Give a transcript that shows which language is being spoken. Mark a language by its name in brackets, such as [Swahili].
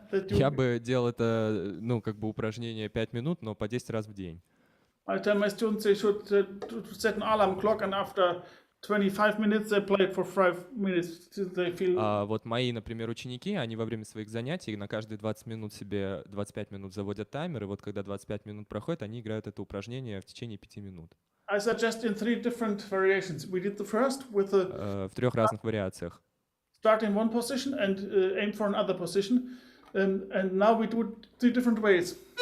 [Russian] Я бы делал это, как бы упражнение 5 минут, но по 10 раз в день. [English] I tell my students they should set an alarm clock, and after 25 minutes they play it for 5 minutes till they feel. [Russian] А вот мои, например, ученики, они во время своих занятий на каждые 20 минут себе 25 минут заводят таймер, и вот когда 25 минут проходит, они играют это упражнение в течение 5 минут. [English] I suggest in 3 different variations. We did the first with the [Russian] В 3 разных вариациях. [English] start in one position and aim for another position, and now we do it 3 different ways.